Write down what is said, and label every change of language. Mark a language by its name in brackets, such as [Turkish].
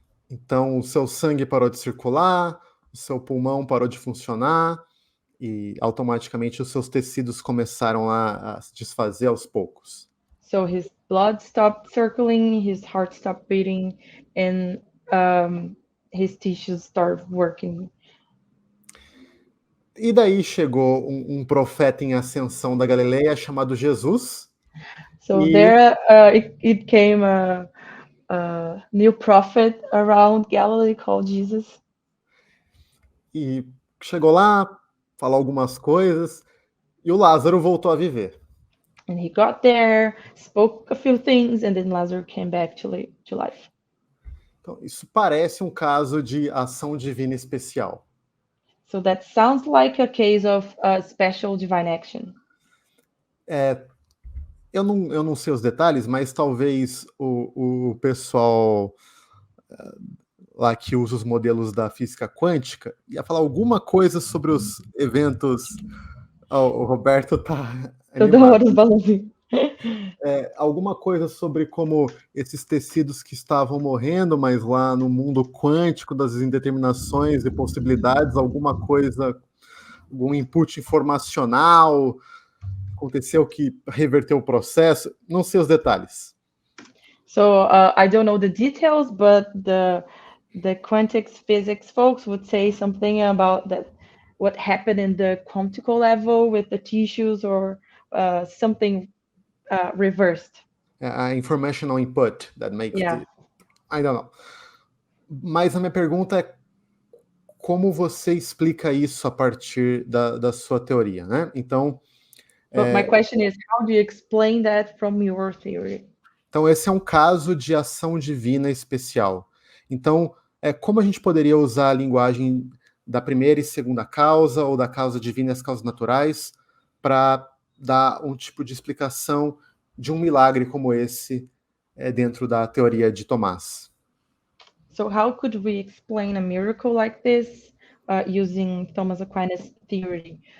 [Portuguese] Então, o seu sangue parou de circular, o seu pulmão parou de funcionar e automaticamente os seus tecidos começaram a se desfazer aos poucos. [English] So his blood stopped circling, his heart stopped beating, and his tissues started working. [Portuguese] E daí chegou um profeta em ascensão da Galileia chamado Jesus. [English] So there it came a new prophet around Galilee called Jesus. [Portuguese] E chegou lá, falou algumas coisas, e o Lázaro voltou a viver. [English] And he got there, spoke a few things, and then Lazarus came back to life. [Portuguese] Então, isso parece um caso de ação divina especial. [English] So that sounds like a case of special divine action. [Portuguese] Eu não sei os detalhes, mas talvez o pessoal lá que usa os modelos da física quântica ia falar alguma coisa sobre os eventos. O Roberto tá Toda hora os balãozinhos. Alguma coisa sobre como esses tecidos que estavam morrendo, mas lá no mundo quântico das indeterminações e possibilidades, alguma coisa, algum input informacional aconteceu que reverteu o processo. Não sei os detalhes. [English] So I don't know the details, but the quantum physics folks would say something about that, what happened in the quantical level with the tissues, or something reversed. Informational input that makes I don't know. [Portuguese] Mas a minha pergunta é como você explica isso a partir da sua teoria, né? Então, [English] But my question is, how do you explain that from your theory? [Portuguese] Então, esse é um caso de ação divina especial. Então, como a gente poderia usar a linguagem da primeira e segunda causa, ou da causa divina e as causas naturais, para dar um tipo de explicação de um milagre como esse dentro da teoria de Tomás? [English] So how could we explain a miracle like this using Thomas Aquinas' theory?